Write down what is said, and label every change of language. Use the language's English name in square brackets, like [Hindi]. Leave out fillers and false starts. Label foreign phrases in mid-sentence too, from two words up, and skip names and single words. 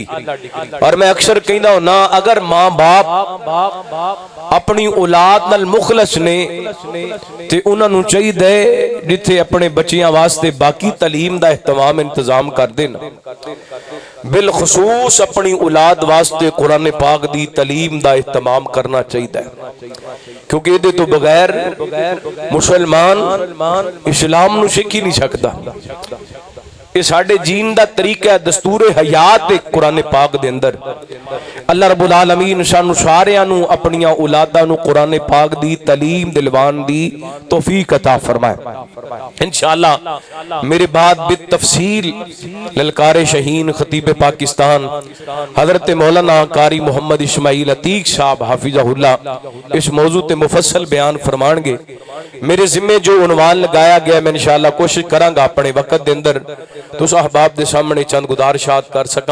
[Punjabi] اور میں اکثر کہنا ہوں نا، اگر ماں باپ اپنی اولاد نال مخلص نے تے اوہناں نوں چاہیدا ہے جتھے اپنے بچیاں واسطے باقی تعلیم دا اہتمام انتظام کر دین، بالخصوص اپنی اولاد واسطے قرآن پاک دی تعلیم دا اہتمام کرنا چاہیے، کیونکہ ایہدے توں بغیر مسلمان اسلام نوں سکھ ہی نہیں سکدا. ایہ ساڈے جین دا طریقہ ہے، دستور حیات ہے قرآن پاک دے اندر. [Arabic] الله رب العالمين [Punjabi] سانوں ساریاں نوں اپنیاں اولاداں نوں قرآن پاک دی تعلیم دلوان دی توفیق عطا فرمائے ان شاء اللہ. [Urdu] میرے بعد بالتفصیل للکارے شاہین خطیب پاکستان حضرت مولانا قاری محمد اسماعیل عتیق صاحب حفظہ اللہ اس موضوع تے مفصل بیان فرمائیں گے. [Punjabi] میرے ذمے جو عنوان لگایا گیا میں ان شاء اللہ کوشش کراں گا اپنے وقت دے اندر تسیں احباب دے سامنے چند گزارشات کر سکاں.